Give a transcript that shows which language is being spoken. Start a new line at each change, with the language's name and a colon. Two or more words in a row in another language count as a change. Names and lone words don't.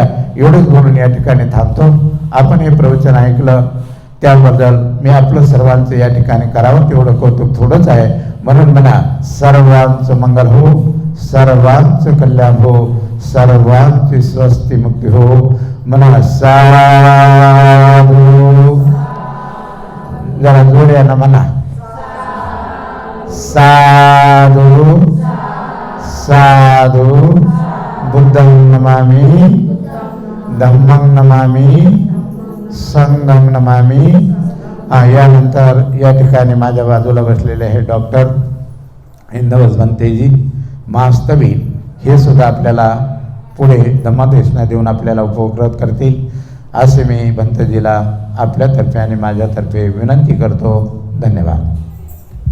Marathi: एवढंच बोलून या ठिकाणी थांबतो. आपण हे प्रवचन ऐकलं त्याबद्दल मी आपलं सर्वांचं या ठिकाणी करावं तेवढं कौतुक थोडंच आहे. म्हणून म्हणा सर्वांचं मंगल हो, सर्वांचं कल्याण हो, सर्वांची स्वस्ती मुक्ती हो. म्हणा साधू, जरा जोड्यानं म्हणा साधू साधू.
Pali: बुद्धं नमामि, धम्मं नमामि, संघं नमामि.
Marathi: यानंतर या ठिकाणी माझ्या बाजूला बसलेले हे डॉक्टर हिंदवस भंतेजी मास्तवी, हे सुद्धा आपल्याला पुढे धम्मदेशना देऊन आपल्याला उपकृत करतील असे मी भंतेजीला आपल्यातर्फे आणि माझ्यातर्फे विनंती करतो.